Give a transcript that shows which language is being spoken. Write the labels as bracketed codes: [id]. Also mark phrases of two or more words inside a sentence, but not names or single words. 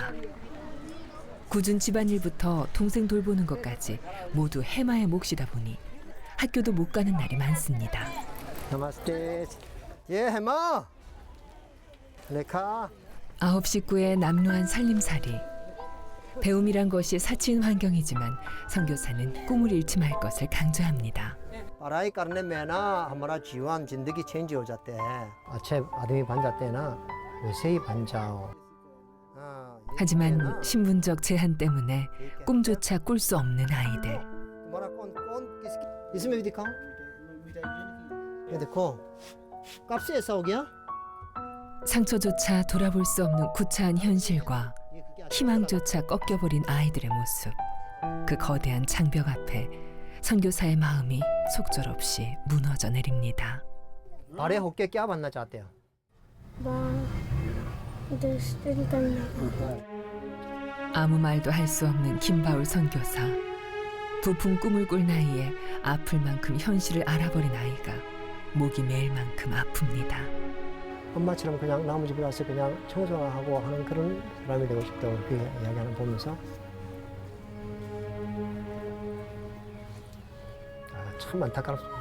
[ko] 굳은 집안일부터 동생 돌보는 것까지 모두 해마의 몫이다 보니 학교도 못 가는 날이 많습니다. 나마스테. 예, 해마. 레카. 9 식구의 남루한 살림살이. 배움이란 것이 사치인 환경이지만 선교사는 꿈을 잃지 말 것을 강조합니다. [hi] पढ़ाई करने में ना हमारा जीवन जिंदगी चेंज हो जाते हैं अच्छे आदमी बन जाते हैं ना वैसे ही बन जाओ [ko] 하지만 신분적 제한 때문에 꿈조차 꿀 수 없는 아이들. [hi] तुम्हारा कौन कौन किसकी इसमें भी दिखाओ ये देखो कब से ऐसा हो गया [ko] 상처조차 돌아볼 수 없는 구차한 현실과 희망조차 꺾여버린 아이들의 모습. 그 거대한 장벽 앞에 선교사의 마음이 속절없이 무너져 내립니다. [hi] बड़े होके क्या बनना चाहते हो [ko] 아무 말도 할 수 없는 김바울 선교사. 부푼 꿈을 꿀 나이에 아플 만큼 현실을 알아버린 아이가 목이 메일 만큼 아픕니다. 엄마처럼 그냥 나무 집에 가서 그냥 청소하고 하는 그런 사람이 되고 싶다고 그렇게 이야기하는 보면서 참 안타깝습니다.